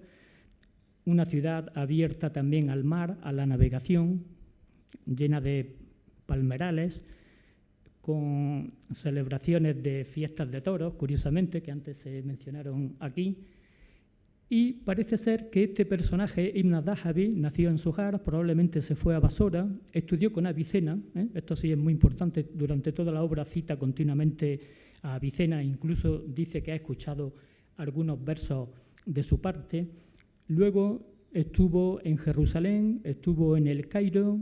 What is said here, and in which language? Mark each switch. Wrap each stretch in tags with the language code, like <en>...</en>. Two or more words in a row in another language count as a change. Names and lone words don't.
<es>Una ciudad abierta también al mar, a la navegación, llena de palmerales, con celebraciones de fiestas de toros, curiosamente, que antes se mencionaron aquí. Y parece ser que este personaje, Ibn al-Dhahabi, nació en Sohar, probablemente se fue a Basora, estudió con Avicena, esto sí es muy importante, durante toda la obra cita continuamente a Avicena, incluso dice que ha escuchado algunos versos de su parte. Luego estuvo en Jerusalén, estuvo en el Cairo.</es>